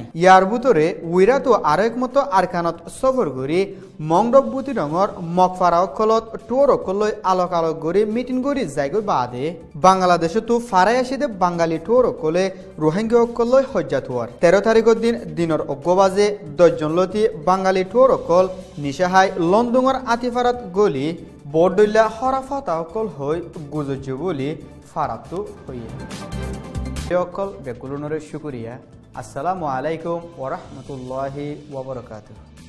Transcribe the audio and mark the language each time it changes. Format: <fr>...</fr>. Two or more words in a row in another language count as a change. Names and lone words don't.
<rhg>ইয়ার ভিতরে উইরাতু আরেক মতো আরকানত সফর করি মংডবুতি রঙর মকফারা অকলত টুর অকলই আলোক আলোক গড়ি মিটিং গড়ি যাইগৈ বাদে বাংলাদেশে তো ফারাই আসিদে বাঙালি টুর অকলে রোহিঙ্গা অকলই হজ্জা থুয়ার। 13 তারিখের দিন দিনের অগ্গবাজে 10 জন লতি বাঙালি টুর অকল নিশাহাই লন্দুঙর আতিফারাত গলি বরদল্লা হরাফাতা অকল হই গুজজ বলি ফারাতু হইয়ে। অকল বেকুলনরে শুকুরিয়া।</rhg> <ar>السلام عليكم ورحمة الله وبركاته.</ar>